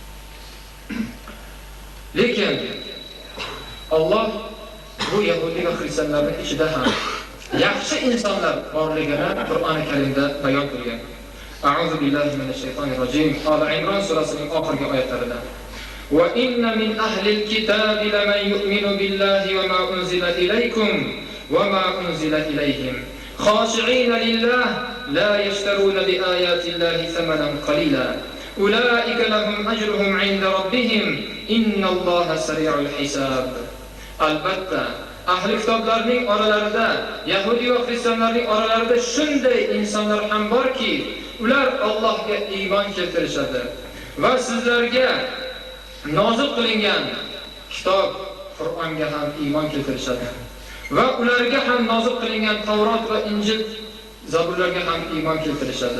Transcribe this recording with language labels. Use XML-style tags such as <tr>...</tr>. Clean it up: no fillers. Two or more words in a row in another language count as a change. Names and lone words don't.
<uz>Lekin Alloh bu yahudi va xristianlarning ichida ham yaxshi insonlar borligini Qur'oni Karimda bayon qilgan.</uz> <ar>أعوذ بالله من الشيطان الرجيم.</ar> <uz>Ala Imron surasining oxirgi oyatlarida</uz> <ar>"وإن من أهل الكتاب لمن يؤمن بالله وما أنزل إليكم وما أنزل إليهم خاشعين لله لا يشترون بآيات الله ثمنا قليلا أولئك لهم أجرهم عند ربهم إن الله سريع الحساب."</ar> <uz>Albatta ahli kitoblarning oralarida, yahudi va xristianlarning oralarida shunday insonlar ham borki, ular Allohga iymon keltirishadi va sizlarga nozil qilingan kitob Qur'onga ham iymon keltirishadi va ularga ham nozil qilingan Tavrot va Injil, Zaburlarga ham iymon keltirishadi.</uz>